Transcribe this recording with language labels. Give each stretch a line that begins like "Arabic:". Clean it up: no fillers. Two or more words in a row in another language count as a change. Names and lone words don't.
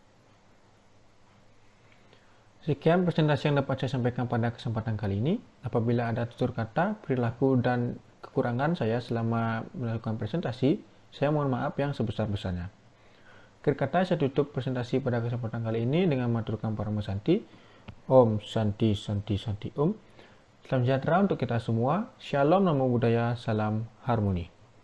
Indonesian: Sekian presentasi yang dapat saya sampaikan pada kesempatan kali ini. Apabila ada tutur kata, perilaku, dan kekurangan saya selama melakukan presentasi, saya mohon maaf yang sebesar-besarnya. Akhir kata, saya tutup presentasi pada kesempatan kali ini dengan maturkan Parama Santi.
Sanskrit: Om Santi Santi Santi Om.
Indonesian: Salam sejahtera untuk kita semua. Shalom,
Pali: namo buddhaya,
Indonesian: salam harmoni.